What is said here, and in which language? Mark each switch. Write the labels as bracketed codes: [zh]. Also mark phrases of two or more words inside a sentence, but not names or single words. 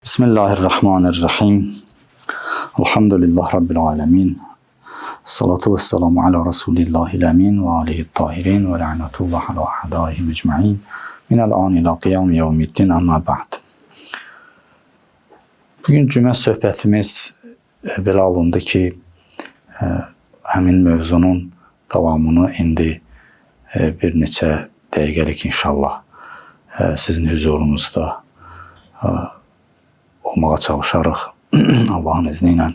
[ar] بسم الله الرحمن الرحيم. الحمد لله رب العالمين. الصلاة والسلام على رسول الله الأمين وعليه الطاهرين ولعنة الله على أعدائهم أجمعين. من الآن إلى قيام يوم الدين أما بعد. [az] Bugün cümə söhbətimiz belə alındı ki, həmin mövzunun davamını indi bir neçə dəqiqəlik inşallah sizin huzurunuzda olmağa çalışarıq Allahın izni ilə.